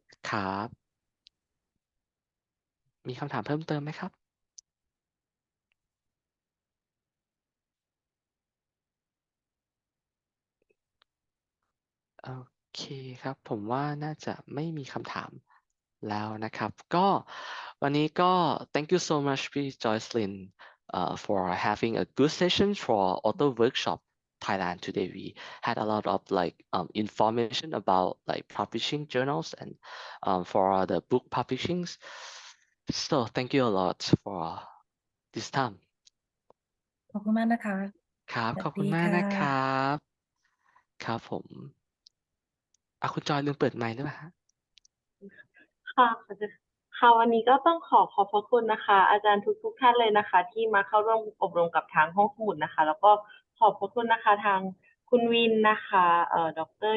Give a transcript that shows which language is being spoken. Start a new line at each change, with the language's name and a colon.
Thai: ครับมีคำถามเพิ่มเติมไหมครับโอเคครับผมว่าน่าจะไม่มีคำถามแล้วนะครับก็วันนี้ก็
English: thank you so much พี่ JOSLYN for having a good session for author workshop Thailand today. We had a lot of information about publishing journals and for the book publishings. So thank you a lot for this time.
Thai: ขอบคุณมากนะคะ ครับขอบคุณ สวัสดี มาก นะครับครับผมคุณจอยลืมเปิดไมค์หรือเปล่าฮะ ค่ะค่ะวันนี้ก็ต้องขอบพระคุณนะคะ อาจารย์ทุกท่านเลยนะคะ ที่มาเข้าร่วมอบรมกับทางห้องสมุดนะคะ แล้วก็ขอบพระคุณนะคะทางคุณวินนะคะดร.